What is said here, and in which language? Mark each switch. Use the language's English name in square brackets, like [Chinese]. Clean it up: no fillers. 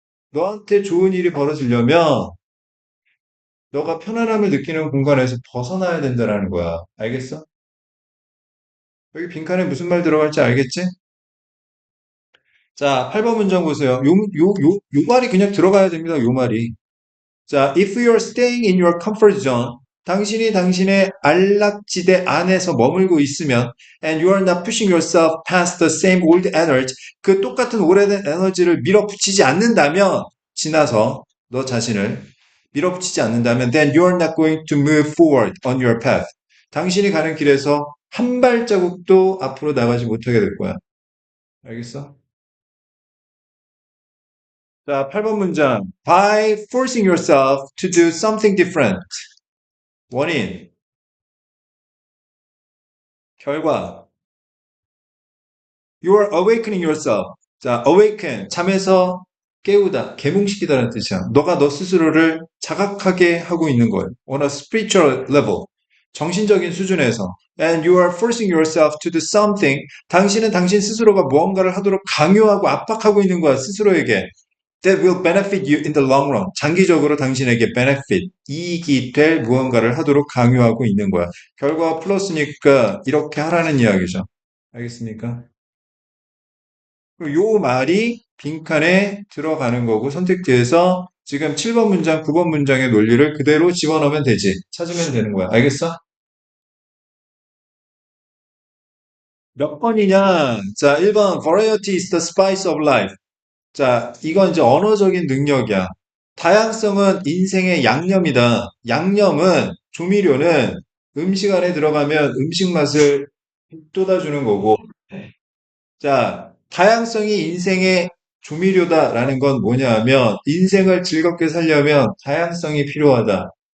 [Korean] 너한테 좋은 일이 벌어지려면 너가 편안함을 느끼는 공간에서 벗어나야 된다라는 거야. 알겠어? 여기 빈칸에 무슨 말 들어갈지 알겠지? 자, 8번 문장 보세요. 요 말이 그냥 들어가야 됩니다. 요 말이. [English] 자, if you're staying in your comfort zone, [Korean] 당신이 당신의 안락지대 안에서 머물고 있으면, [English] and you are not pushing yourself past the same old energy, [Korean] 그 똑같은 오래된 에너지를 밀어붙이지 않는다면, [English] 지나서 너 자신을 밀어붙이지 않는다면, then you are not going to move forward on your path. [Korean] 당신이 가는 길에서 한 발자국도 앞으로 나가지 못하게 될 거야. 알겠어? 자, 8번 문장. [English] By forcing yourself to do something different. [Korean] 원인, 결과. [English] You are awakening yourself. [Korean] 자, awaken, 잠에서 깨우다, 계몽시키다는 뜻이야. 너가 너 스스로를 자각하게 하고 있는 거예요. [English] On a spiritual level. [Korean] 정신적인 수준에서. [English] And you are forcing yourself to do something. [Korean] 당신은 당신 스스로가 무언가를 하도록 강요하고 압박하고 있는 거야, 스스로에게. [English] That will benefit you in the long run. [Korean] 장기적으로 당신에게 benefit, 이익이 될 무언가를 하도록 강요하고 있는 거야. 결과가 플러스니까 이렇게 하라는 이야기죠. 알겠습니까? 요 말이 빈칸에 들어가는 거고 선택지에서 지금 7번 문장, 9번 문장의 논리를 그대로 집어넣으면 되지. 찾으면 되는 거야. 알겠어? 몇 번이냐? [English] 자, 1번 Variety is the spice of life. [Korean] 자, 이건 이제 언어적인 능력이야. 다양성은 인생의 양념이다. 양념은, 조미료는 음식 안에 들어가면 음식 맛을 돋아주는 거고, 자, 다양성이 인생의 조미료다라는 건 뭐냐 하면, 인생을 즐겁게 살려면 다양성이 필요하다.